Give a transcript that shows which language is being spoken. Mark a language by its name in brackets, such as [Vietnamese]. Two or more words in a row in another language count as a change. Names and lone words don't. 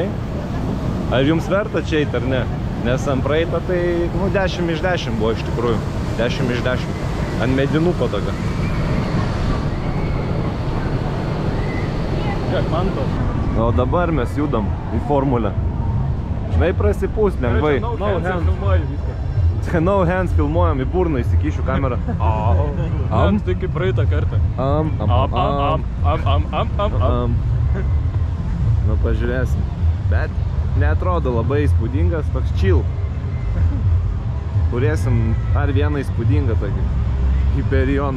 [Lithuanian] Ar jums verta čia eit ar ne? Nes ant praeitą tai, nu, 10 iš 10 buvo iš tikrųjų. 10 iš 10. Ant medinuko toga. Kiek man to? O dabar mes judam į formulę. Žinai, prasipūs lengvai. [English] No hands [Lithuanian] filmuoju viską. [English] No hands [Lithuanian] filmuojam, į burną įsikišiu kamerą. Am, tai kaip praeitą kartą. Nu, pažiūrėsim. Bet neatrodo labai įspūdingas, toks chill. Turėsim ar vieną įspūdingą tokį Hyperioną.